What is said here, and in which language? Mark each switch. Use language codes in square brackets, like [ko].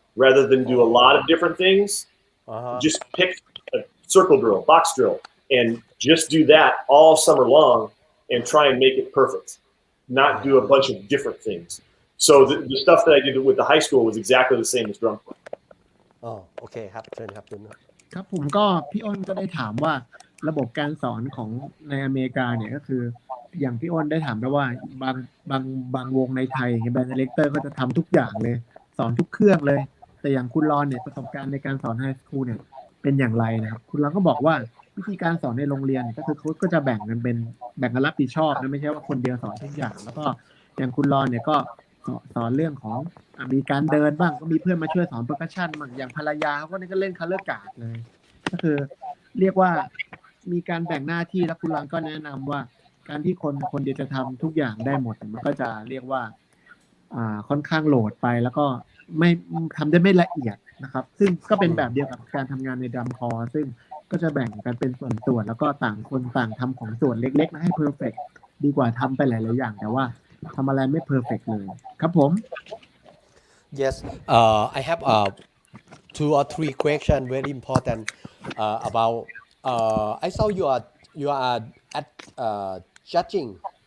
[en] Rather than do a lot of different things, just pick a circle drill, box drill, and just do that all summer long and try and make it perfect, not do a bunch of different things. So the stuff that I did with the high school was exactly the same as drum corps. Oh, okay [th] ครับเชิญครับคุณ ครับผมก็พี่อ้นก็ได้ถามว่าระบบการสอนของในอเมริกาเนี่ยก็คืออย่างพี่อ้นได้ถามแล้วว่าบางวงในไทยแบนด์ดีเรคเตอร์ก็จะทำทุกอย่างเลยสอนทุกเครื่องเลยแต่อย่างคุณรอนเนี่ยประสบการณ์ในการสอนไฮสคูลเนี่ยเป็นอย่างไรนะครับคุณรอนก็บอกว่าวิธีการสอนในโรงเรียนก็คือเขาก็จะแบ่งกั นรับผิดชอบนะไม่ใช่ว่าคนเดียวสอนทุกอย่างแล้วก็อย่างคุณรอนเนี่ยก็สอนเรื่องของมีการเดินบ้างก็มีเพื่อนมาช่วยสอนเปอร์คัชชั่นบ้างอย่างภรรยาเขาก็เล่นคัลเลอร์การ์ดเลยก็คือเรียกว่ามีการแบ่งหน้าที่แล้วคุณรอนก็แนะนำว่าการที่คนเดียวจะทำทุกอย่างได้หมดมันก็จะเรียกว่า ค่อนข้างโหลดไปแล้วก็ไม่ทำได้ไม่ละเอียดนะครับซึ่งก็เป็นแบบเดียวกับการทำงานในดรัมคอร์ซึ่งก็จะแบ่งกันเป็นส่วนๆแล้วก็ต่างคนต่างทำของส่วนเล็กๆให้เพอร์เฟกต์ดีกว่าทำไปหลายๆอย่างแต่ว่าทำอะไรไม่เพอร์เฟกต์เลยครับผม [en] Yes, I have 2 or 3 questions very important about. I saw you are at judging.